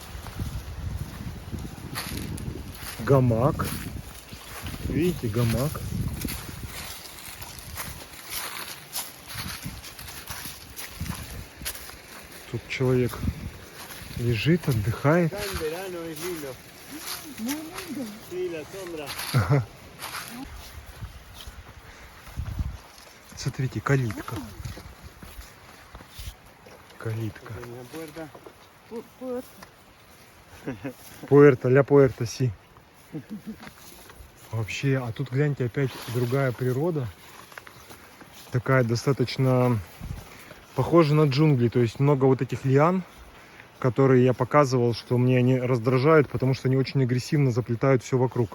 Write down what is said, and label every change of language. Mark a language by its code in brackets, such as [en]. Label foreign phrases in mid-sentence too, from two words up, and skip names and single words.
[ru] Гамак. Видите, гамак. Тут человек лежит, отдыхает. [es] Acá en verano es lindo. Sí, la sombra. [ru] Смотрите, калитка. Калитка. [es] En la puerta. Puerto, la Puerto, sí. [ru] Вообще, а тут гляньте, опять другая природа. Такая достаточно похожа на джунгли. То есть много вот этих лиан, которые я показывал, что мне они раздражают, потому что они очень агрессивно заплетают все вокруг.